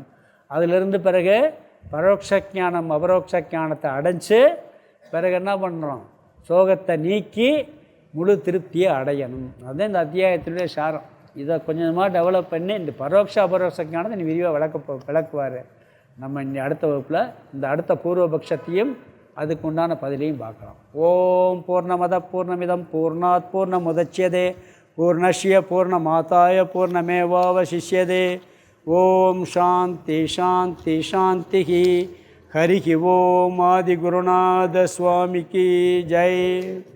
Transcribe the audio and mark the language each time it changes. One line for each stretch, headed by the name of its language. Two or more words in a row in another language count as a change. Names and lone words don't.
Tamil: அதிலிருந்து பிறகு பரோட்ச ஞானம் அபரோக்ஷ ஞானத்தை அடைஞ்சு பிறகு என்ன பண்ணுறோம், சோகத்தை நீக்கி முழு திருப்தியை அடையணும். அதுதான் இந்த அத்தியாயத்தினுடைய சாரம். இதை கொஞ்சமாக டெவலப் பண்ணி இந்த பரோட்ச அபரோக்ஷ ஞானத்தை நீ விரிவாக விளக்குவார். நம்ம இந்த அடுத்த வகுப்பில் இந்த அடுத்த பூர்வபக்ஷத்தையும் அதுக்கு உண்டான பதிலையும் பார்க்கலாம்.
Sanskrit: ॐ पूर्णमदः पूर्णमिदं पूर्णात् पूर्णमुदच्यते पूर्णस्य पूर्णमादाय पूर्णमेवावशिष्यते. ॐ शान्तिः शान्तिः शान्तिः.
Tamil: ஹரி ஓம் ஆதிகுருநாத சுவாமிக்கு ஜெய்.